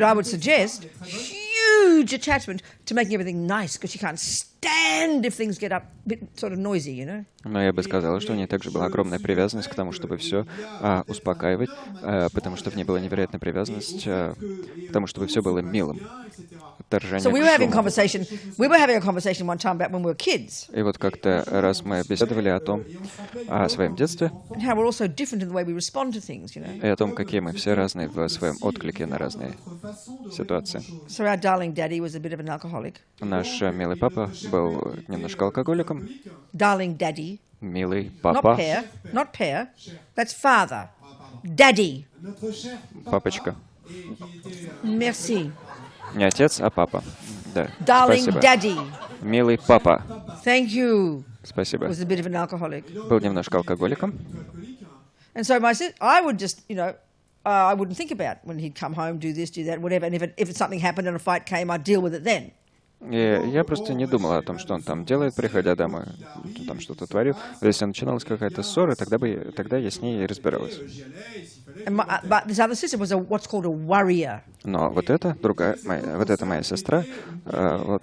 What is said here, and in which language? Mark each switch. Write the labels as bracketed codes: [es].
[en] But I would suggest huge attachment to making everything nice, because she can't stand if things get up a bit sort of noisy, you know. [ru] Но я бы сказала, что у нее также была огромная привязанность к тому, чтобы все успокаивать, потому что в ней была невероятная привязанность к тому, чтобы все было милым. [en] So we were having a conversation one time about when we were kids. [ru] И вот как-то раз мы беседовали о своем детстве, [en] And how we're all so different in the way we respond to things, you know. [ru] и о том, какие мы все разные в своем отклике на разные ситуации. [en] So our darling daddy was a bit of an alcoholic. [ru] Наш милый папа был немножко алкоголиком. [en] Darling daddy. [ru] Милый [en] Not [ru] папа. [en] not pair. That's father. Daddy. [ru] Папочка. [fr] Merci. [ru] Не отец, а папа. Да. [en] Darling [ru] Спасибо. [en] daddy. [ru] Милый папа. [en] Thank you. [ru] Спасибо. [en] Was a bit of an alcoholic. [ru] Был немножко алкоголиком. [en] And so I would just, you know, I wouldn't think about when he'd come home, do this, do that, whatever. And if something happened and a fight came, I'd deal with it then. [ru] И я просто не думал о том, что он там делает, приходя домой, там что-то творил. Если начиналась какая-то ссора, тогда я с ней и разбиралась. [en] But this other sister was what's called a worrier. [ru] Но вот эта моя сестра, вот